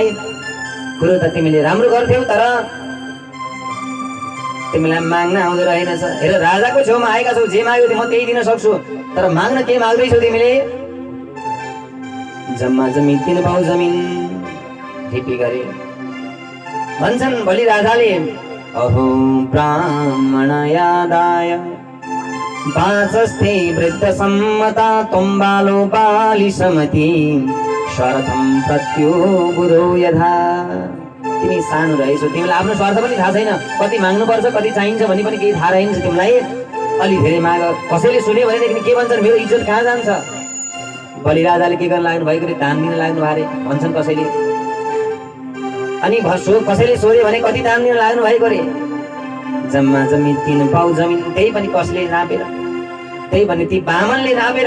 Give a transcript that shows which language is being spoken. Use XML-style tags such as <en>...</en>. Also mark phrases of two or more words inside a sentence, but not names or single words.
<ne>कुरो त तिमीले राम्रो गर्थ्यौ, तर तिमीलाई माग्न आउँदो रहेनछ। हेर राजाको छेउमा आएका छौ, जे माग्यो म त्यही दिन सक्छु, तर माग्न के माग्दैछौ तिमीले? जम्मा जमिन 3 पाउ जमिन ढिपी गरे। भन्छन् बलि राजाले,</ne> <sa>अहो ब्राह्मण यादाय वाचस्थे वृद्ध सम्मता त्वं बालो बालिसमति स्वार्थं प्रत्यो बुधो यथा।</sa> <ne>तिमी सानो रहेछौ, तिमीलाई आफ्नो स्वार्थ पनि थाहा छैन, कति माग्नुपर्छ कति चाहिन्छ भन्ने पनि केही थाहा रहेछ तिमीलाई। अलि धेरै माग। कसैले सुन्यो भनेदेखि के भन्छन्, मेरो इज्जत कहाँ जान्छ। बलिराजाले के गर्न लाग्नु भएको रे, दान दिन लाग्नु भए भन्छन् कसैले। अनि कसैले सोध्यो भने कति दान दिन लाग्नु भएको रे, जम्मा जम्मी 3 पाउ जमिन, त्यही पनि कसले नापेर, त्यही पनि ती बामनले नापेर।</ne>